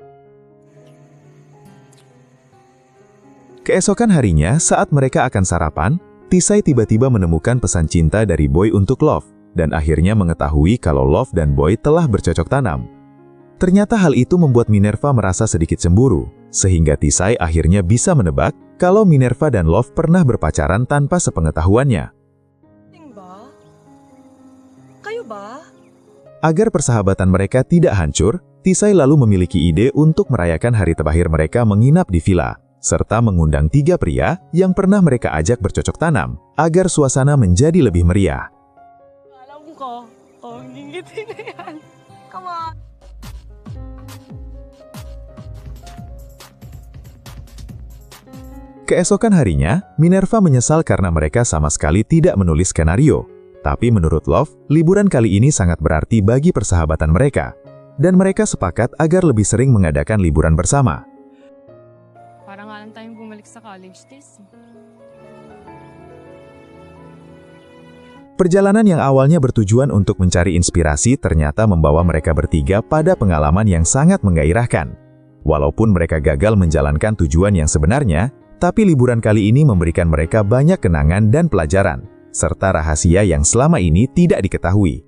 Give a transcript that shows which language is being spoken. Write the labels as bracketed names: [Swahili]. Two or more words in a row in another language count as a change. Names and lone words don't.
[Indonesian] Keesokan harinya, saat mereka akan sarapan, Tisai tiba-tiba menemukan pesan cinta dari Boy untuk Love, dan akhirnya mengetahui kalau Love dan Boy telah bercocok tanam. Ternyata hal itu membuat Minerva merasa sedikit cemburu, sehingga Tisai akhirnya bisa menebak kalau Minerva dan Love pernah berpacaran tanpa sepengetahuannya. [Filipino] Ba? Kayo ba? [Indonesian] Agar persahabatan mereka tidak hancur, Tisai lalu memiliki ide untuk merayakan hari terakhir mereka menginap di villa, serta mengundang 3 pria yang pernah mereka ajak bercocok tanam, agar suasana menjadi lebih meriah. [Filipino] Alam ko, ngingitin na yan. [English] Come on. [Indonesian] Keesokan harinya, Minerva menyesal karena mereka sama sekali tidak menulis skenario. Tapi menurut Love, liburan kali ini sangat berarti bagi persahabatan mereka. Dan mereka sepakat agar lebih sering mengadakan liburan bersama. [Filipino] Parang nga lang tayong bumalik sa [English] college days. [Indonesian] Perjalanan yang awalnya bertujuan untuk mencari inspirasi ternyata membawa mereka bertiga pada pengalaman yang sangat menggairahkan. Walaupun mereka gagal menjalankan tujuan yang sebenarnya, tapi liburan kali ini memberikan mereka banyak kenangan dan pelajaran, serta rahasia yang selama ini tidak diketahui.